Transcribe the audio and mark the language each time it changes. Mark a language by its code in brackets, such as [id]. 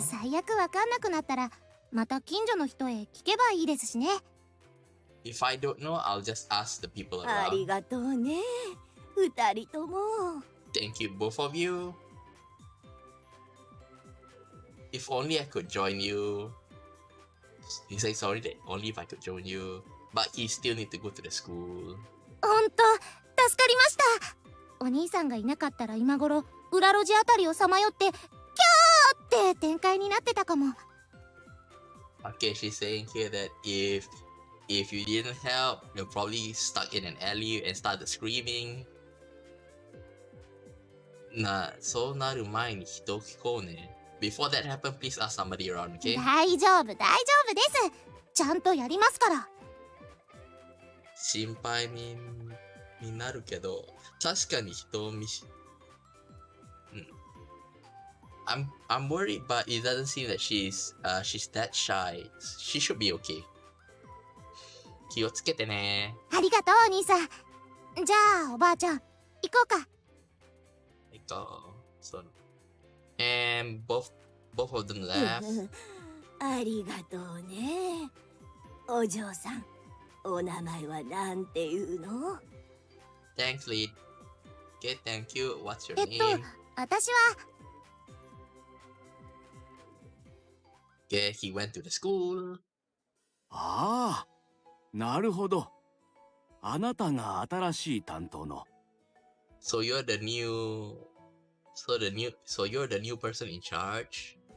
[ja] 最悪わかんなくなったらまた近所の人へ聞けばいいですしね。 [en] If I don't know, I'll just ask the people [ja] あり [en] around. [ja] がとうね、二人とも。 [en] Thank you, both of you. If only I could join you. He says sorry that only if I could join you. But he still need to go to the school. [ja] ほんと助かりました。お兄さんがいなかったら今頃裏路地あたりをさまよってキャーって展開になってたかも。 [en] Okay, she's saying here that if you didn't help, you're probably stuck in an alley and started screaming. [ja] そうなる前に人を聞こうね。 [en] Before that happens, please ask somebody around, okay? [ja] 大丈夫です。ちゃんとやりますから。心配になるけど、確かに人を [en] I'm worried, but it doesn't seem that she's that shy. She should be okay. [ja] 気をつけてね。ありがとうお兄さん。じゃあおばあちゃん行こうか。 [en] So, and both of them laugh. [ja] ありがとうね。お嬢さん、お名前はなんていうの？ [en] Thanks, Lead. Okay, thank you. What's your name? [ja] 私は。 [en] Okay, he went to the school. [ja] ああ、なるほど。あなたが新しい担当の。 [en] So you're the new person in charge.